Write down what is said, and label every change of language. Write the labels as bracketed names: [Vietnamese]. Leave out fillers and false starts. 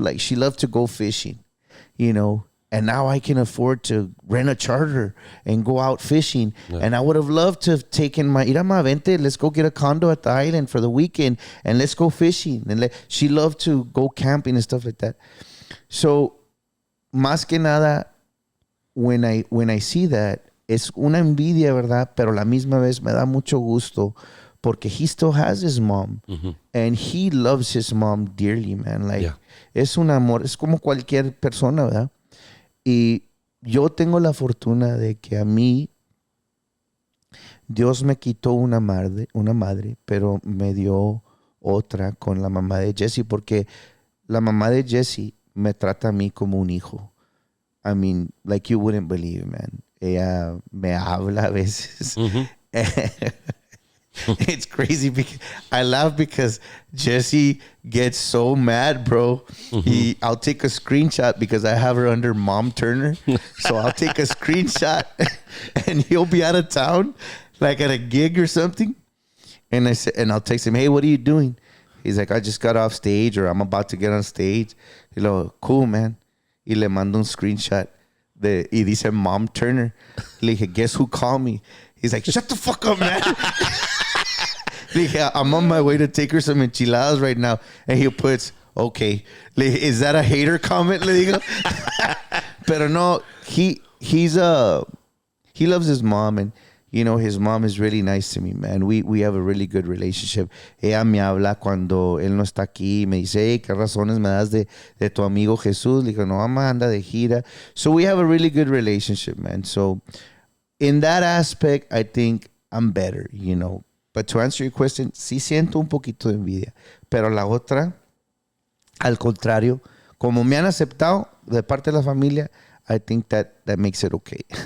[English] Like, she loved to go fishing, and now I can afford to rent a charter and go out fishing. Yeah. And I would have loved to have taken vente, let's go get a condo at the island for the weekend and let's go fishing. And she loved to go camping and stuff like that. [Spanish] So, más que nada, [English] when I see that, [Spanish] es una envidia, ¿verdad? Pero la misma vez me da mucho gusto porque [English] he still has his mom. And he loves his mom dearly, man. [Spanish] Like, es un amor, es como cualquier persona, ¿verdad? Y yo tengo la fortuna de que a mí Dios me quitó una madre, pero me dio otra con la mamá de Jesse, porque la mamá de Jesse me trata a mí como un hijo. [English] I mean, like you wouldn't believe, man. [Spanish] Ella me habla a veces. [English] It's crazy because I laugh because Jesse gets so mad, bro. I'll take a screenshot because I have her under Mom Turner. So I'll take a screenshot and he'll be out of town, like at a gig or something. And I'll text him, hey, what are you doing? He's like, I just got off stage or I'm about to get on stage. [Spanish] Y lo, [English] cool, man. [Spanish] Y le mando un screenshot y dice Mom Turner. Le dije, [English] guess who called me? He's like, shut the fuck up, man. Le dije, I'm on my way to take her some enchiladas right now. And he puts, okay. [Spanish] Le dije, [English] is that a hater comment? [Spanish] Le digo. Pero no, [English] he loves his mom, and his mom is really nice to me, man. We have a really good relationship. [Spanish] Ella me habla cuando él no está aquí. Me dice, hey, ¿qué razones me das de tu amigo Jesús? Le digo, no, mamá anda de gira. [English] So we have a really good relationship, man. So in that aspect, I think I'm better, But to answer your question, [Spanish] sí siento un poquito de envidia. Pero la otra, al contrario, como me han aceptado de parte de la familia, [English] I think that makes it okay.